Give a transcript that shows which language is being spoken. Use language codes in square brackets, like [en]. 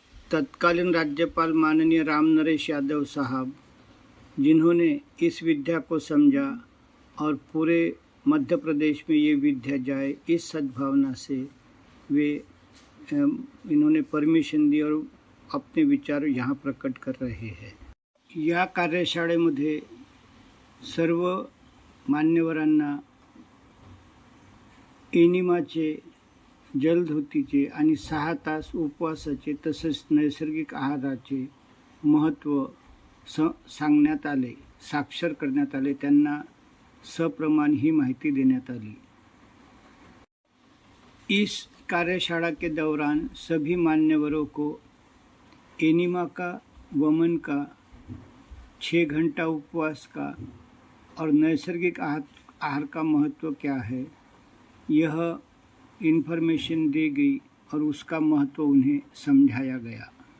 [hi] तत्कालीन राज्यपाल माननीय राम नरेश यादव साहब, जिन्होंने इस विद्या को समझा और पूरे मध्य प्रदेश में ये विद्या जाए, इस सद्भावना से वे इन्होंने परमिशन दी और अपने विचार यहाँ प्रकट कर रहे हैं। [mr] या कार्यशाळेमध्ये सर्व मान्यवरांना एनिमाचे, जलधोतीचे आणि 6 तास उपवासाचे तसेच नैसर्गिक आहाराचे महत्त्व सांगण्यात आले, साक्षर करण्यात आले। त्यांना सप्रमाण ही माहिती देण्यात आली। [hi] इस कार्यशाला के दौरान सभी मान्यवरों को एनीमा का, वमन का, 6 घंटा उपवास का और नैसर्गिक आहार का महत्व क्या है, यह इन्फॉर्मेशन दी गई और उसका महत्व उन्हें समझाया गया।